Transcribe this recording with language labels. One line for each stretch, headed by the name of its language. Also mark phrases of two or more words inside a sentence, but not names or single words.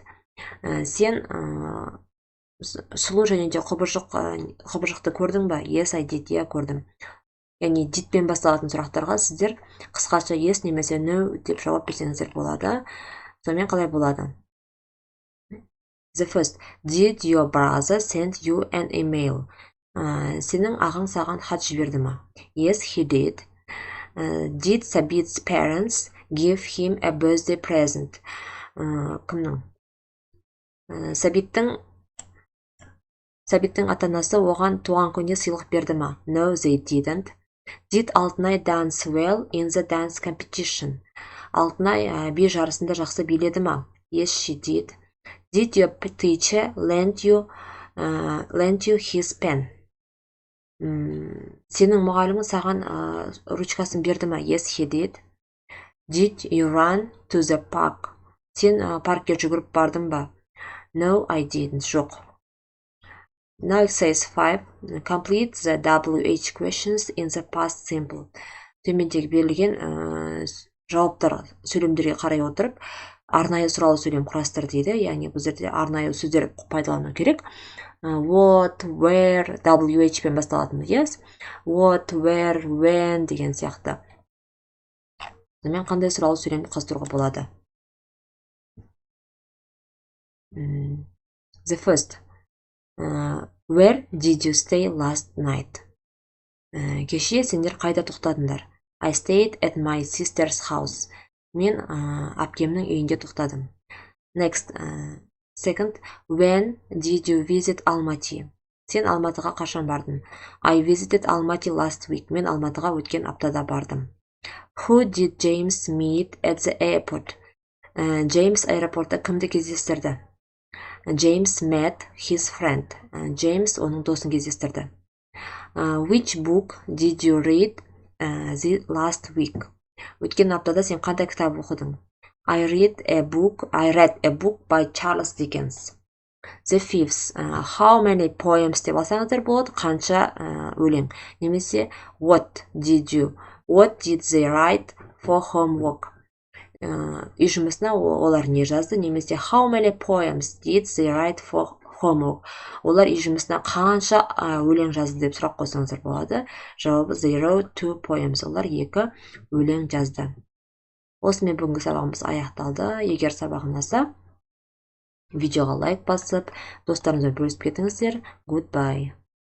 Kazakh: Сен сұлу және де құбыжықты көрдің ба?
English: Yes, I did.
Kazakh: Я көрдім. Яғни дидпен басталатын сұрақтарға сіздер қысқаша yes немесе no деп жауап берсеңіздер болады. Сонымен қалай болады?
English: The first. Did your brother send you an email?
Kazakh: Сенің ағаң саған хат жіберді ма?
English: Yes, he did. Did Sabit's parents give him a birthday present?
Kazakh: Кімнің? Сәбиттің ата-анасы оған туған күніне сыйлық берді ма?
English: No, they didn't. Did Алтынай dance well in the dance competition?
Kazakh: Алтынай би жарысында жақсы биледі ма?
English: Yes, she did. Did your teacher lend you his pen?
Kazakh: Сенің мұғалімің саған ручкасын берді ма?
English: Yes, he did. Did you run to the park?
Kazakh: Сен паркке жүгіріп бардың ба?
English: No, I didn't. Жоқ. Now exercise 5. Complete the WH questions in the past simple.
Kazakh: Төмендегі берілген жауаптар сөйлемдерге қарай отырып, арнайы сұралы сөйлем құрастыр дейді. Яғни бұл жерде арнайы сөздер пайдалану керек.
English: What, where,
Kazakh: WH пен басталатын.
English: Yes. What, where, when
Kazakh: деген сияқты. Сонымен қандай сұралы сөйлемді құрастыруға болады?
English: The first. Where did you stay last night?
Kazakh: Кеше сендер қайда тоқтадыңдар?
English: I stayed at my sister's house.
Kazakh: Мен әпкемнің үйінде тоқтадым.
English: Next. Second. When did you visit Almaty?
Kazakh: Сен Алматыға қашан бардың?
English: I visited Almaty last week.
Kazakh: Мен Алматыға өткен аптада бардым.
English: Who did James meet at the airport?
Kazakh: James аэропортта кімді кездестірді?
English: James met his friend.
Kazakh: James оның досын кездестірді.
English: Which book did you read the last week?
Kazakh: Өткен аптада сен қандай кітап оқыдың?
English: I read a book by Charles Dickens. The fifth. How many poems
Kazakh: деп алсаңыздар болады? Қанша өлең? Немесе
English: what did they write for homework?
Kazakh: Үй жұмысына олар не жазды?
English: Немесе how many poems did they write for homework?
Kazakh: Олар үй жұмысына қанша өлең жазды деп сұрақ қойсаңыздар болады.
English: Жауабы they wrote 2 poems.
Kazakh: Олар 2 өлең жазды. Осымен бүгінгі сабағымыз аяқталды. Егер сабақ ұнаса, видеоға лайк басып, достарыңызбен бөлісіп кетіңіздер.
English: Goodbye.